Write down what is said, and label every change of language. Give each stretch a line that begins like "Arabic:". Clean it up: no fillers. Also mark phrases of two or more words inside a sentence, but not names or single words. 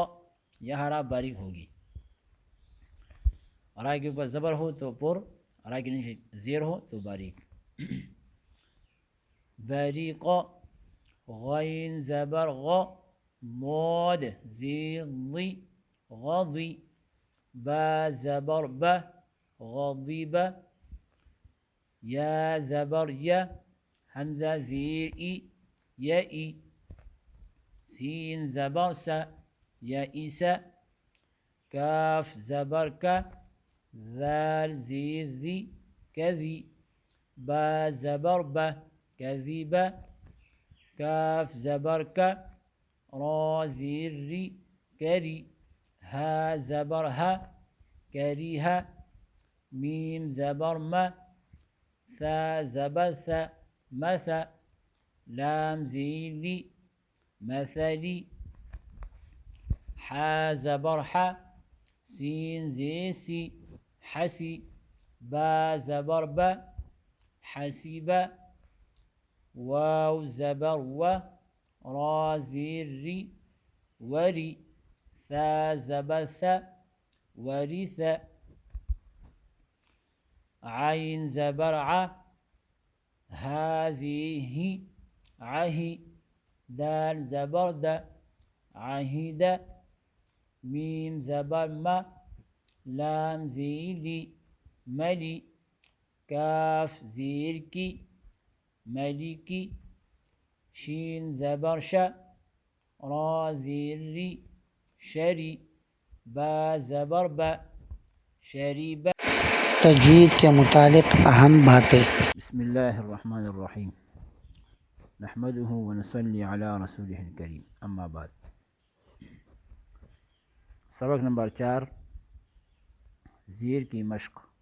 Urdu: یہ ہرا باریک ہوگی۔ را کے اوپر زبر ہو تو پر، را کے نیچے زیر ہو تو باریک۔ بریقا، غین زبر غا، ضاد زیر ضی، غضی، با زبر با، غضب، یا زبر یا، حمزہ زیر ای، یئی، سین زبر سا، یئس، کاف زبر کا، ذال زیر ذی، کذی، با زبر با، کذب، کاف زبر کا، را زیر ری، کری، ہا زبر ہا، کریہا، میم زبر ما، ثا زبر ثا، مثا، لام زیر لی، مثلی، حا زبر حا، سین زیر سی، حسی، با زبر با، حسیبا، واو زبر و، را زیر ری، وری، ثا زبر ثا، ورث، عین زبر ع، هذه، عهی، دال زبر دا، عهد، میم زبر ما، لام زیر لی ملی، کاف زیر کی ملکی، شین زبر شا، را زیر ری شری، با زبر با شریبا۔ تجوید کے متعلق اہم باتیں۔
Arabic: بسم اللہ الرحمن الرحیم، نحمده ونصلی علی رسوله الکریم، اما بعد۔
Urdu: سبق نمبر 4، زیر کی مشق۔